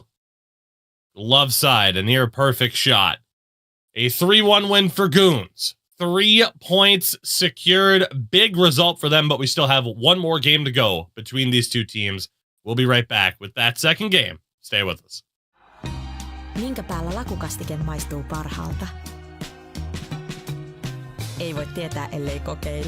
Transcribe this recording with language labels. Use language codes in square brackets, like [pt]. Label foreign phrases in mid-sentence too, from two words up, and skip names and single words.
[en] Love side, a near perfect shot. A 3-1 win for Goons. 3 points secured. Big result for them, but we still have one more game to go between these two teams. We'll be right back with that second game. Stay with us. [fi] Minkä päällä lakukastike maistuu parhaalta? Ei voi tietää, ellei kokeile.